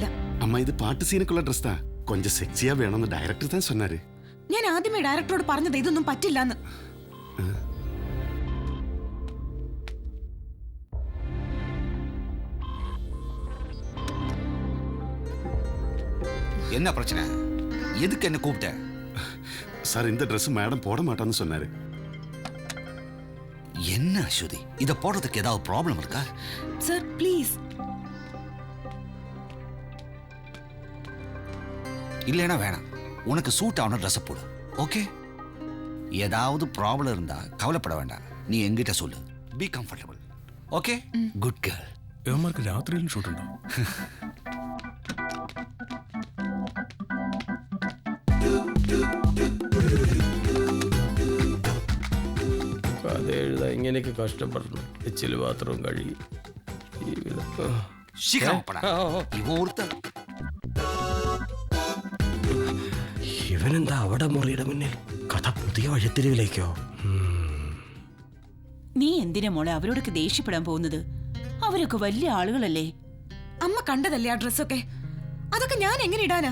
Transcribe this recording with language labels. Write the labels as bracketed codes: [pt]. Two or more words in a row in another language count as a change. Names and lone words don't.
[ml] അമ്മ ഇത് പാട്ട് സീനക്കുള്ള ഡ്രസ് താ കൊഞ്ചം സെക്സിയാ വേണമെന്ന് ഡയറക്ടർ താൻ சொன்னாரு. ഞാൻ ആദ്യമേ ഡയറക്ടറോട് പറഞ്ഞത് ഇതൊന്നും പറ്റില്ലെന്ന്. [ta] என்ன பிரச்சனை? எதுக்கு என்ன கூப்பிட்ட? சார் இந்த ட்ரெஸ் மேடம் போட மாட்டான்னு சொன்னாரு. என்ன அஸ்வதி, இத போடுறதுக்கு ஏதாவது ப்ராப்ளம் இருக்கா? [ml] സർ പ്ലീസ്. [ta] இல்லைன்னா வேணாம். உனக்கு சூட் ஆன ட்ரெஸ் போடு. ஓகே? ஏதாவது ப்ராப்ளம் இருந்தா கவலைப்பட வேண்டாம். நீ என்கிட்ட சொல்லு. [en] be comfortable. [ta] ஓகே? [en] good girl. [ml] ഇവന്മാർക്ക് രാത്രിയിലും ഷൂട്ടുണ്ടോ? കഥ എഴുതാ ഇങ്ങനെയൊക്കെ കഷ്ടപ്പെടണം. എച്ചില് പാത്രവും കഴുകി [ta] சீக்கிரம் படா. இவன் ஒருத்தன். [ml] ഇവനെന്താ അവിടെ മുറിയുടെ മുന്നിൽ? കഥ പുതിയ വഴിത്തിരിവിലേക്കോ? നീ എന്തിനാ മോളെ അവരോടൊക്കെ ദേഷ്യപ്പെടാൻ പോകുന്നത്? അവരൊക്കെ വലിയ ആളുകളല്ലേ. അമ്മ കണ്ടതല്ലേ ആ ഡ്രസ്സൊക്കെ? അതൊക്കെ ഞാൻ എങ്ങനെ ഇടാനാ?